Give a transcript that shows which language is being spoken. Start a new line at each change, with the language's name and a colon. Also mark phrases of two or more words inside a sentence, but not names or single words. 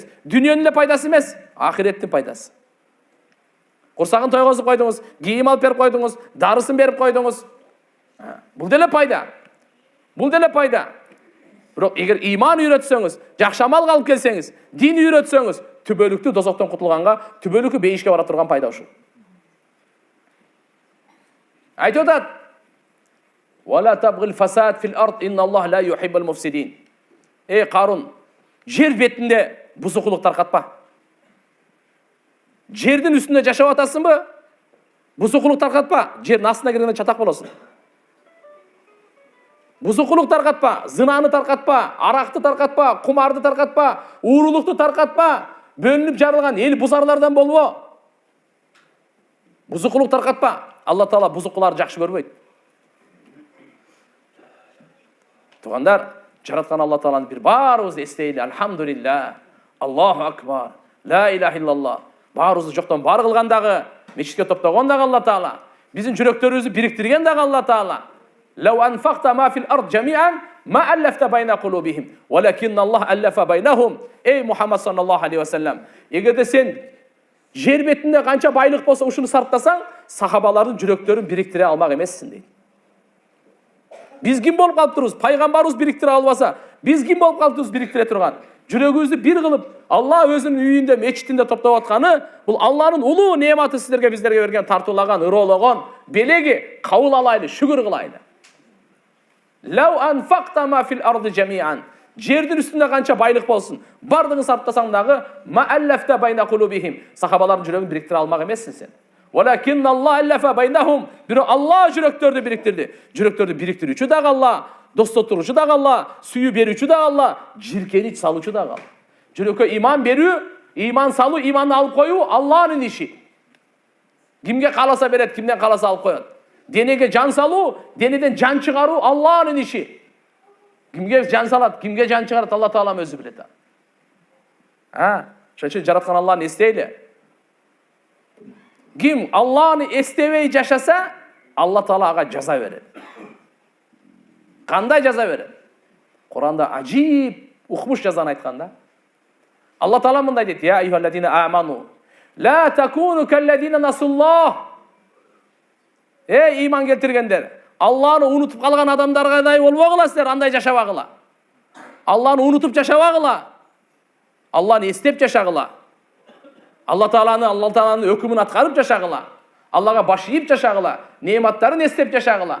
Kyrgyz: Дүнүйөнүн эле пайдасы эмес, ахиреттин пайдасы. Курсагын тойгозуп койдуңуз, кийим алып берип койдуңуз, дарысын берип койдуңуз. Бул деле пайда. Бул деле пайда. Бирок эгер иман үйрөтсөңүз, жакшы амал кылып келсеңиз, дин үйрөтсөңүз, түбөлүктүү дозоктон кутулганга, түбөлүктүү бейишке бара турган пайда ушул. Айтып атат:
Arabic: "ولا تبغ الفساد في الأرض إن الله لا يحب المفسدين."
Kyrgyz: Эй Карун, жер бетинде бузукулук таркатпа. Жердин үстүндө жашап атасыңбы? Бузукулук таркатпа. Жердин астына киргенде чатак болосуң. Бузукулук таркатпа, зынаны таркатпа, аракты таркатпа, кумарды таркатпа, уурулукту таркатпа, бөлүнүп жарылган эл бузарлардан болбо. Бузукулук таркатпа. Алла Таала бузукуларды жакшы көрбөйт. Тугандар, жараткан Алла Тааланы бир баарыбыз эстейли.
Arabic: الحمد لله الله أكبر لا إله إلا الله.
Kyrgyz: Баарыбызды жоктон бар кылган дагы, мечитке топтогон дагы Алла Таала. Биздин жүрөктөрүбүздү бириктирген дагы Алла Таала.
Arabic: لو أنفقت ما في الأرض جميعا ما ألفت بين قلوبهم ولكن الله ألف بينهم. يا محمد صلى الله عليه وسلم,
Kyrgyz: эгерде сен жер бетинде канча байлык болсо ушуну сарптасаң, сахабалардын жүрөктөрүн бириктире алмак эмессиң дейт. Биз ким болуп калыптырбыз? Пайгамбарыбыз бириктире албаса, биз ким болуп калыптырбыз бириктире турган? Жүрөгүбүздү бир кылып, Алла өзүнүн үйүндө, мечитинде топтоп атканы, бул Алланын улуу неаматы сиздерге, биздерге берген, тартуулаган, ыроологон белеги. Кабыл алайлы, шүгүр кылайлы.
Arabic: لو أنفقت ما في الأرض جميعا.
Kyrgyz: Жердин үстүндө канча байлык болсун, бардыгын сарптасаң дагы,
Arabic: ما ألفت بين قلوبهم.
Kyrgyz: Сахабалардын жүрөгүн бириктире алмак эмессиң сен.
Arabic: ولكن الله ألف بينهم.
Kyrgyz: Бирок Алла жүрөктөрдү бириктирди. Жүрөктөрдү бириктирүүчү дагы Алла, достотуручу дагы Алла, сүйүү берүүчү дагы Алла, жиркенич салуучу дагы Алла. Жүрөккө иман берүү, иман салуу, иманды алып коюу Алланын иши. Кимге кааласа берет, кимден кааласа алып коет. Денеге жан салуу, денеден жан чыгаруу Алланын иши. Кимге жан салат, кимге жан чыгарат, Алла Таалам өзү билет. Ошон үчүн жараткан Алланы эстейли. Ким Алланы эстебей жашаса, Алла Таала ага жаза берет. Кандай жаза берет? Куранда ажип, укмуш жазаны айтканда. Алла Таала мындай дейт:
Arabic: "يا أيها الذين آمنوا لا تكونوا كالذين نسوا الله."
Kyrgyz: Эй иман келтиргендер, Алланы унутуп калган адамдардай болбогула силер, андай жашабагыла. Алланы унутуп жашабагыла. Алланы эстеп жашагыла. Алла Тааланын өкүмүн аткарып жашагыла. Аллага баш ийип жашагыла. Неаматтарын эстеп жашагыла.